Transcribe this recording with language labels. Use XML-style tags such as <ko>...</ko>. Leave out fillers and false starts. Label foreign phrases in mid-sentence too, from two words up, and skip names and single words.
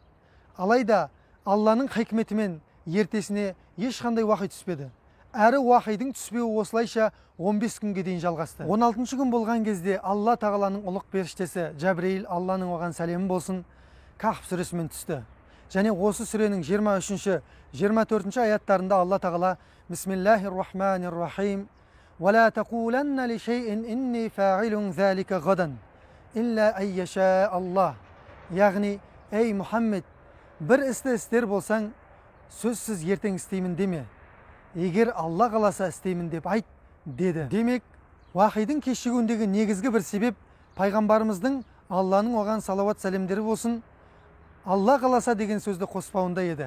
<kk>Алайда Алланың хикметімен ертесіне ешқандай уақи түспеді. Әрі уақидың түспеуі осылайша 15 күнге дейін жалғасты. 16 күн болған кезде Алла тағаланың ұлық періштесі Жәбірейіл, Алланың оған сәлемі болсын, Кахф сүресімен түсті. Және осы сүренің 23-24 аяттарында Алла тағала</kk> <ar>بسم الله الرحمن الرحيم وَلَا تَقُولَنَّ لِشَيْءٍ إِنِّي فَاعِلٌ ذَلِكَ غَدًا إِلَّا أَن يَشَاءَ اللَّهُ.</ar> <kk>Яғни, ей Мұхаммед, бір істі істер болсаң, сөзсіз ертең істеймін деме. Егер Алла қаласа істеймін деп айт, деді. Демек, уақидың кешігуіндегі негізгі бір себеп пайғамбарымыздың Алланың оған салауат сәлемдері болсын, Алла қаласа деген сөзді қоспауында еді.</kk>